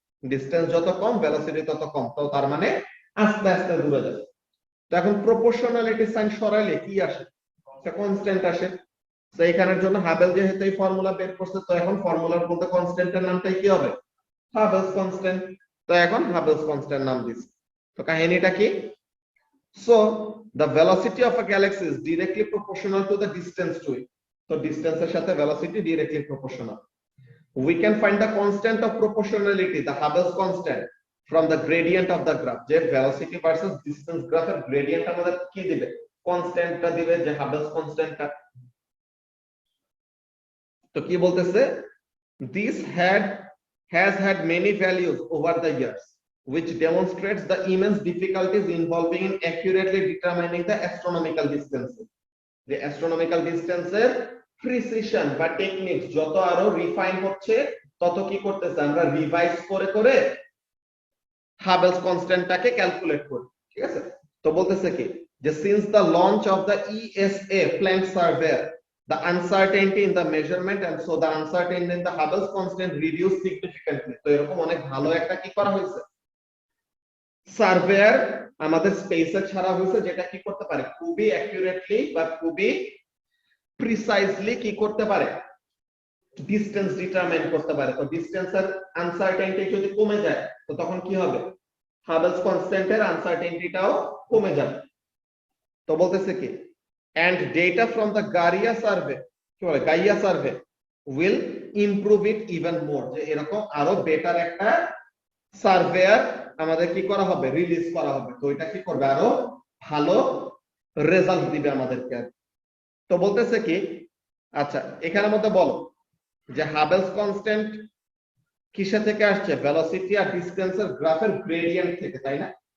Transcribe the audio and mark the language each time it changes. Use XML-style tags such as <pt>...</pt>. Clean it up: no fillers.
<bn>Distance যত কম, velocity তত কম, তো তার মানে আস্তে আস্তে দূরে যাবে। তো এখন প্রপোর্শনালিটি সাইন সরাইলে কি আসে, একটা কনস্ট্যান্ট আসে। তো এখানের জন্য হাবেল যেহেতু এই ফর্মুলা বের করছে, তো এখন ফর্মুলার মধ্যে কনস্ট্যান্টের নামটাই কি হবে, হাবেলস কনস্ট্যান্ট। তো এখন হাবেলস কনস্ট্যান্ট নাম দিছি। তো কাহিনীটা কি,</bn> <en>So the velocity of a galaxy is directly proportional to the distance to it. So distance</en> <bn>এর সাথে</bn> <en>velocity directly proportional. We can find the constant of proportionality, the Hubble's constant, from the gradient of the graph.</en> <bn>যে velocity versus distance graph এর gradient আমাদের কি দিবে, কনস্ট্যান্টটা দিবে, যে Hubble's constantটা। তো কি বলতেছে,</bn> <en>this has had many values over the years, which demonstrates the immense difficulties involving in accurately determining the astronomical distances. The astronomical distances</en> <bn>precision বা টেকনিক যত আরো রিফাইন হচ্ছে, তত কি করতেছে, আমরা রিভাইজ করে করে হাবেলস কনস্ট্যান্টটাকে ক্যালকুলেট করি। ঠিক আছে? তো বলতেছে কি,</bn> <en>যে since the launch of the ESA Planck surveyor, the uncertainty in the measurement and so the uncertainty in the Hubble's constant reduced significantly.</en> <bn>তো এরকম অনেক ভালো একটা কি করা হয়েছে, সার্ভেয়ার আমাদের স্পেসে ছাড়া হয়েছে, যেটা কি করতে পারে, খুবই অ্যাকুরেটলি বা খুবই প্রিসাইজলি কি করতে পারে, ডিসটেন্স ডিটারমাইন করতে পারে। তো ডিসটেন্সের আনসার্টেনিটি যদি কমে যায়, তো তখন কি হবে, হাবেলস কনস্ট্যান্টের আনসার্টেনিটিটাও কমে যাবে। তো বলতেছে কি,</bn> <en>and data from the Gaia survey will improve it even more,</en> <bn>যে এরকম আরো বেটার একটা সার্ভেয়ার আমাদের কি করা হবে, রিলিজ করা হবে। তো এটা কি করবে, আরো ভালো রেজাল্ট দিবে আমাদেরকে। তো বলতেছে কি, আচ্ছা এখানের মধ্যে বলো যে হাবেলস কনস্ট্যান্ট কিসে থেকে আসছে, ভেলোসিটি আর ডিসটেন্সের গ্রাফের গ্রেডিয়েন্ট থেকে, তাই না?</bn>